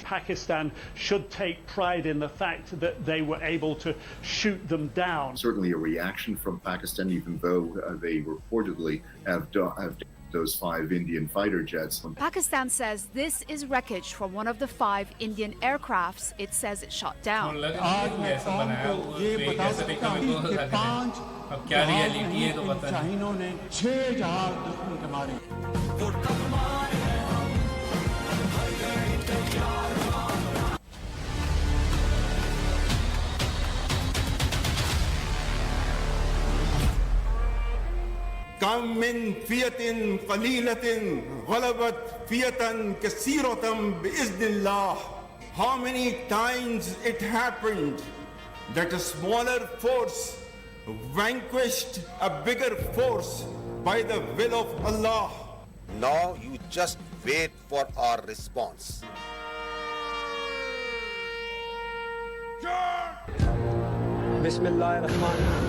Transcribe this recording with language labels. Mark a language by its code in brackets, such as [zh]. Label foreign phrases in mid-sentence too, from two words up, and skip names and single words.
[en] Pakistan should take pride in the fact that they were able to shoot them down. Certainly a reaction from Pakistan, even though they reportedly have those 5 Indian fighter jets. Pakistan says this is wreckage from one of the 5 Indian aircrafts it says it shot down. [hi] अब क्या रियलिटी है तो पता नहीं। चाइनों ने 6000 दुश्मन के मारे। [ar] كم من فئة قليلة غلبت فئة كثيرة بإذن الله. [en] How many times it happened that a smaller force vanquished a bigger force by the will of Allah. Now you just wait for our response. [ar] بسم الله الرحمن الرحيم.